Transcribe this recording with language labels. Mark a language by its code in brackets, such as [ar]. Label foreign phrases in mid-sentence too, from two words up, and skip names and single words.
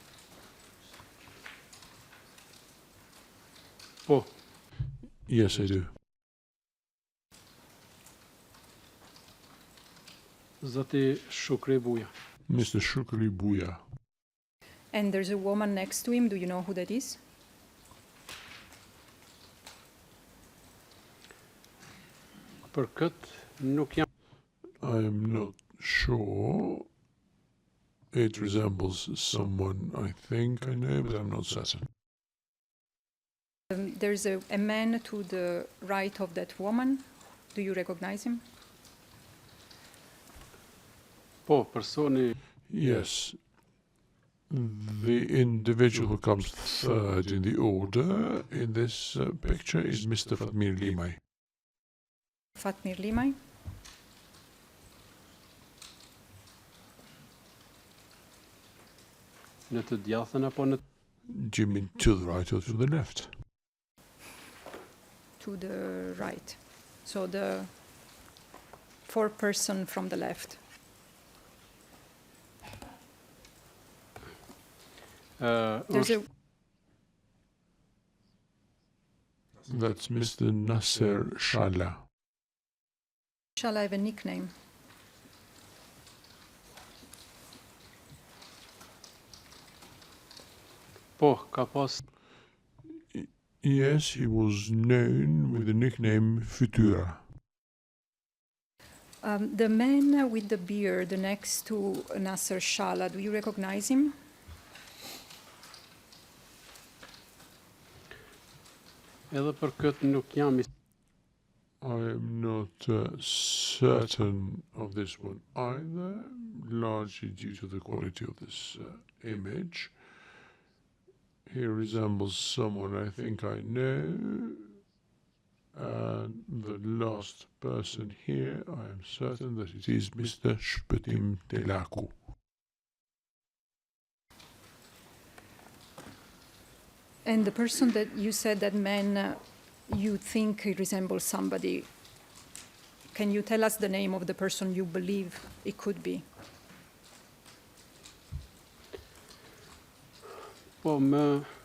[en] Oh, Yes, I do. [sq] Zati Shukri Buya. [en] Mr. Shukri Buya. And there's a woman next to him. Do you know who that is? [sq] Për këtë nuk jam... [en] I am not sure. It resembles someone I think I know, but I'm not certain. There's a man to the right of that woman. Do you recognize him? [sq] Po, personi... [en] Yes. The individual who comes third in the order in this picture is Mr. Fatmir Limay. Fatmir Limay. [sq] Në të djathën apo në... [en] Do you mean to the right or to the left? To the right. So the fourth person from the left. There's a That's Mr. Nasser Shala. Shall I have a nickname? [sq] Po, ka pas... [en] Yes, he was known with the nickname Futura. The man with the beard next to Nasser Shala, do you recognize him? [sq] Edhe për këtë nuk jam... [en] I am not certain of this one either, largely due to the quality of this image. He resembles someone I think I know. And the last person here, I am certain that it is Mr. Shpetim Telaku. And the person that you said, that man, you think he resembles somebody. Can you tell us the name of the person you believe it could be? [sq] Po, më...